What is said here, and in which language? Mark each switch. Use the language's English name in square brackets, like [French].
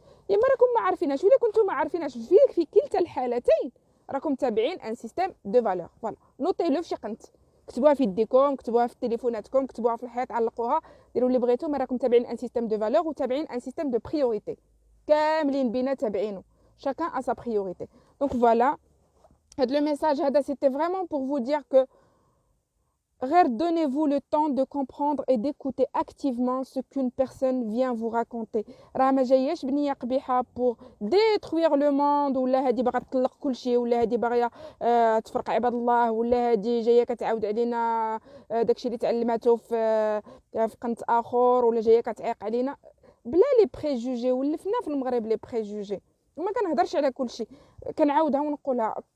[Arabic] اما راكم ما عارفيناش ولا كنتم ما عارفيناش في كلتا الحالتين راكم تابعين ان سيستيم دو فالور فوالا نوطي لو فشي قنت كتبوها في يديكم كتبوها في تليفوناتكم كتبوها في الحيط علقوها ديروا اللي بغيتو ما راكم تابعين ان سيستيم دو فالور وتابعين ان سيستيم دو بريوريتي كاملين بينا تابعينه [French] chacun a sa priorité. Donc voilà, le message, c'était vraiment pour vous dire que donnez-vous le temps de comprendre et d'écouter activement ce qu'une personne vient vous raconter. [Arabic] راه ما جاياش بنيه قبيحه [French] pour détruire le monde [Arabic] ولا هذه باغا تطلق كل شيء ولا هذه باغيه تفرق عباد الله ولا هذه جايه كتعاود علينا داكشي اللي تعلماته في قنت اخر ولا جايه كتعيق علينا بلا لي بريجوجي ولفنا في المغرب لي بريجوجي وما كنهضرش على كل شيء كنعاودها ونقولها